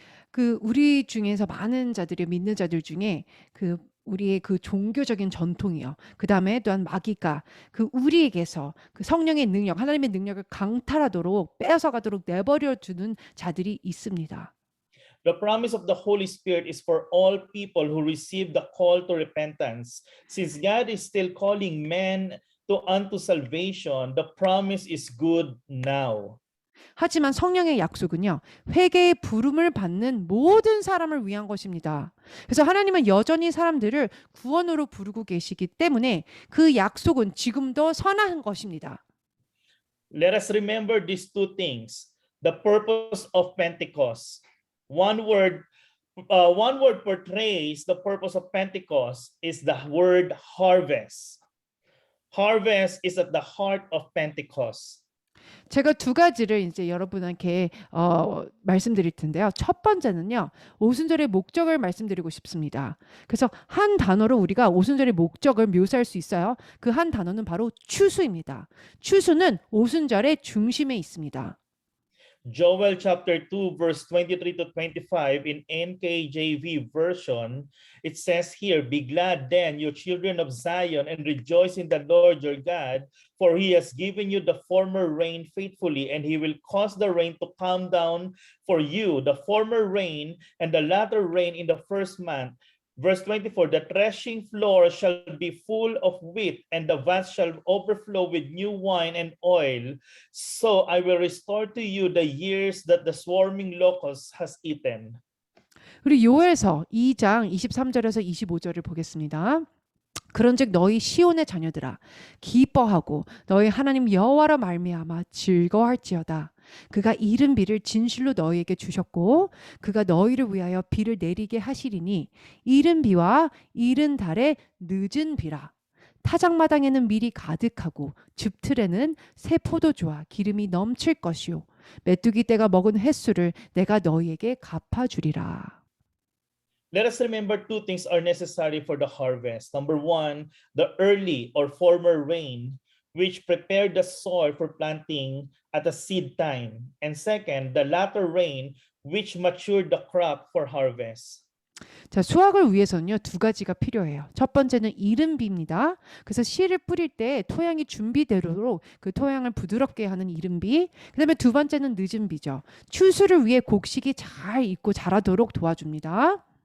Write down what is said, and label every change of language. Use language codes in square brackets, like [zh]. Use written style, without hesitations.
[ko] 그 우리 중에서 많은 자들이 믿는 자들 중에 그 우리의 그 종교적인 전통이요. 그 다음에 또한 마귀가 그 우리에게서 그 성령의 능력, 하나님의 능력을 강탈하도록 빼앗아가도록 내버려 두는 자들이 있습니다. [en] The promise of the Holy Spirit is for all people who receive the call to repentance. Since God is still calling men unto salvation, the promise is good now. [ko] 하지만 성령의 약속은요, 회개의 부름을 받는 모든 사람을 위한 것입니다. 그래서 하나님은 여전히 사람들을 구원으로 부르고 계시기 때문에 그 약속은 지금도 선한 것입니다. [en] Let us remember these two things. The purpose of Pentecost. One word portrays the purpose of Pentecost is the word harvest. Harvest is at the heart of Pentecost. [ko] 제가 두 가지를 이제 여러분에게 말씀드릴 텐데요. 첫 번째는요, 오순절의 목적을 말씀드리고 싶습니다. 그래서 한 단어로 우리가 오순절의 목적을 묘사할 수 있어요. 그 한 단어는 바로 추수입니다. 추수는 오순절의 중심에 있습니다. [en] Joel chapter 2 verse 23 to 25 in NKJV version, it says here, "Be glad then, you children of Zion, and rejoice in the Lord your God, for he has given you the former rain faithfully, and he will cause the rain to come down for you, the former rain and the latter rain in the first month." Verse 24, "The threshing floor shall be full of wheat, and the vats shall overflow with new wine and oil. So I will restore to you the years that the swarming locust has eaten." [ko] 우리 요엘서 2장 23절에서 25절을 보겠습니다. 그런즉 너희 시온의 자녀들아 기뻐하고 너희 하나님 여호와로 말미암아 즐거워할지어다. 그가 이른 비를 진실로 너희에게 주셨고 그가 너희를 위하여 비를 내리게 하시리니 이른 비와 이른 달에 늦은 비라. 타작마당에는 밀이 가득하고 즙틀에는 새 포도주와 기름이 넘칠 것이요 메뚜기 떼가 먹은 횟수를 내가 너희에게 갚아주리라. [en] Let us remember two things are necessary for the harvest. Number one, the early or former rain, which prepared the soil for planting at the seed time. And second, the latter rain, which matured the crop for harvest. [ko] 자, 수확을 위해서는요, 두 가지가 필요해요. 첫 번째는 이른 비입니다. 그래서 씨를 뿌릴 때 토양이 준비되도록 그 토양을 부드럽게 하는 이른 비. 그다음에 두 번째는 늦은 비죠. 추수를 위해 곡식이 잘 익고 자라도록 도와줍니다.